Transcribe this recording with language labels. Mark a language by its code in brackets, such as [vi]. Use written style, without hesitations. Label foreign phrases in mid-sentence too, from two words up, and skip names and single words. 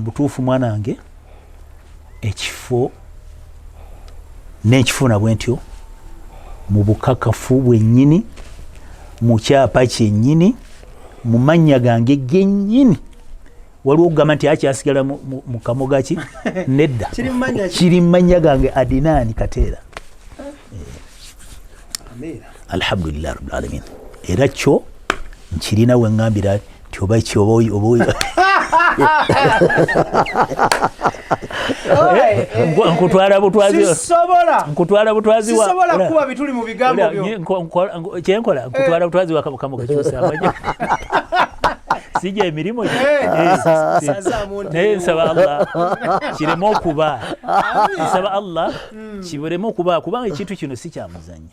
[lg] Butuufu mwanange, ekifo n'ekifuna bwe ntyo mu bukakafu bwennyini, mu kyapa kyennyini, mu mannya gange gennyini. Waliwo okugamba nti akyasigala mu kamoga ki nedda kiri mu mannya gange Adinani Kateera. [ar] الحمد لله رب العالمين. [lg] Era kyo nkirina we ngambira nti oba nkutwala butwazi sisobola kuba bituli mu bigambo byo kyenkola nkutwala butwazi wa kamoga kyusa amanya sijja emirimu naye nsaba Allah kireme okuba, nsaba Allah kibereme okuba, kubanga ekintu kino si kyamuzannyo.